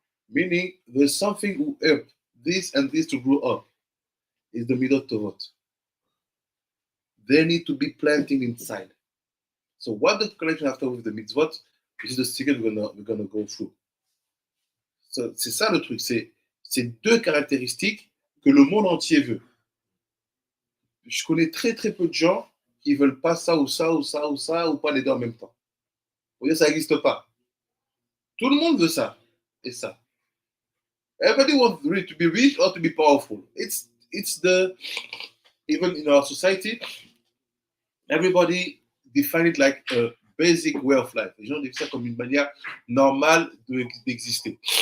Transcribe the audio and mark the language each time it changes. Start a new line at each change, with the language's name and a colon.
English: Meaning, there's something who help this and this to grow up. Is the midot tovot. they need to be planted inside. So what the connection after with the mitzvot, this is the secret we're gonna go through.
French: So, c'est ça le truc, c'est deux caractéristiques que le monde entier veut. Je connais très très peu de gens qui veulent pas ça ou ça ou ça ou ça ou pas les deux en même temps. Vous voyez, ça n'existe pas. Tout le monde veut ça et ça.
English: Everybody wants really to be rich or to be powerful. It's the even in our society, everybody define it like a basic way of life.
French: Les gens disent ça comme une manière normale d'exister.